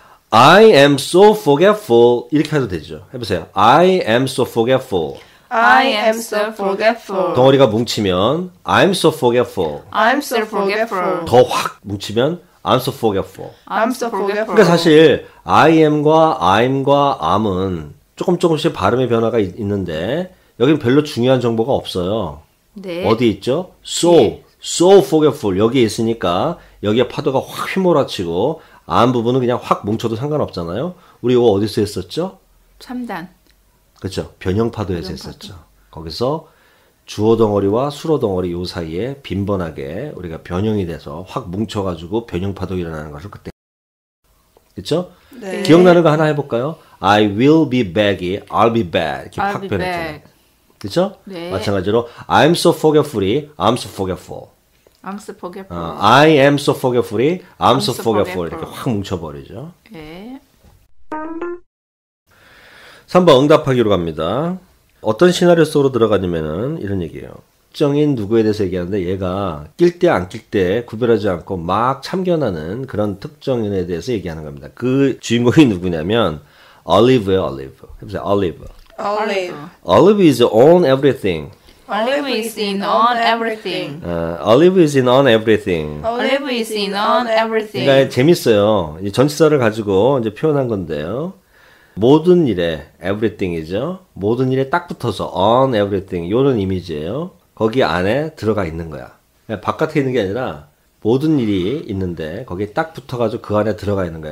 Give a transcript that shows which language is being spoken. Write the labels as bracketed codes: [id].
[en] I am so forgetful [ko] 이렇게 해도 되죠. 해보세요. [en] I am so forgetful. I am so forgetful. [ko] 덩어리가 뭉치면 [en] I'm so forgetful. I'm so forgetful. [ko] 더 확 뭉치면 [en] I'm so forgetful. I'm so forgetful. [ko] 그러니까 사실 I am과 I'm과 am은 조금씩 발음의 변화가 있는데 여기는 별로 중요한 정보가 없어요. 네. 어디 있죠? so forgetful 여기에 있으니까 여기에 파도가 확 휘몰아치고 am 부분은 그냥 확 뭉쳐도 상관없잖아요. 우리 이거 어디서 했었죠? 3단. 그렇죠. 변형파도에서 했었죠. 거기서 주어 덩어리와 수로 덩어리 요 사이에 빈번하게 우리가 변형이 돼서 확 뭉쳐가지고 변형파도 일어나는 것을 그때 그렇죠? 네. 기억나는 거 하나 해볼까요? [en] I will be back이 I'll be back [ko] 이렇게 [en] I'll [ko] 확 [en] be [ko] 변했잖아요. [en] back. [ko] 그렇죠? 네. 마찬가지로 [en] I'm so forgetful이 I'm so forgetful. I'm so forgetful. I am so forgetful이 I'm so so forgetful [ko] 이렇게 확 뭉쳐버리죠. 네. 3번 응답하기로 갑니다. 어떤 시나리오 속으로 들어가냐면은 이런 얘기예요. 특정인 누구에 대해서 얘기하는데 얘가 낄 때 안 낄 때 구별하지 않고 막 참견하는 그런 특정인에 대해서 얘기하는 겁니다. 그 주인공이 누구냐면 Olive예요. [en] Olive. [ko] 해보세요. [en] Olive. Olive is on everything. Olive is in on everything. Olive is in on everything. Olive is in on everything. [ko] 그러니까 재밌어요. 이 전치사를 가지고 이제 표현한 건데요. 모든 일에 everything이죠. 모든 일에 딱 붙어서 on everything 요런 이미지예요. 거기 안에 들어가 있는 거야. 그냥 바깥에 있는 게 아니라 모든 일이 있는데 거기에 딱 붙어가지고 그 안에 들어가 있는 거야.